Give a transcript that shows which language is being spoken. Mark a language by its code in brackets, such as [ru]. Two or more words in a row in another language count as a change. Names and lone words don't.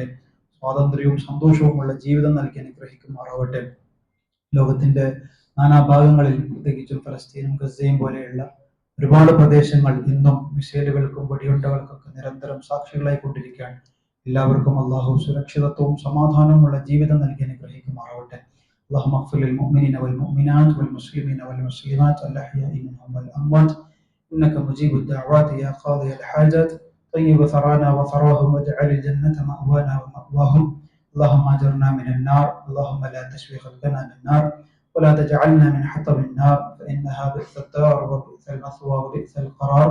[ml] സ്വാതന്ത്ര്യവും സന്തോഷവുമുള്ള ജീവിതം നൽകി അനുഗ്രഹിക്കുമാറാവട്ടെ. ലോകത്തിന്റെ നാനാഭാഗങ്ങളിൽ, പ്രത്യേകിച്ചും ഫലസ്തീനും ഗസയും പോലെയുള്ള ഒരുപാട് പ്രദേശങ്ങൾ ഇന്നും മിസൈലുകൾക്കും വെടിയുണ്ടകൾക്കൊക്കെ നിരന്തരം സാക്ഷികളായി കൊണ്ടിരിക്കുകയാണ്. എല്ലാവർക്കും അള്ളാഹു സുരക്ഷിതത്വവും സമാധാനവുമുള്ള ജീവിതം നൽകി അനുഗ്രഹിക്കുമാറാവട്ടെ. [ar] اللهم اغفر للمؤمنين والمؤمنات والمسلمين والمسلمات الأحياء منهم والأموات إنك مجيب الدعوات يا قاضي الحاجات. طيب ثرانا وثراهم واجعل الجنة مأوانا ومأواهم. اللهم أجرنا من النار. اللهم لا تشفي خلقنا بالنار ولا تجعلنا من حطب النار فإنها بئس الدار وبئس المثوى وبئس القرار.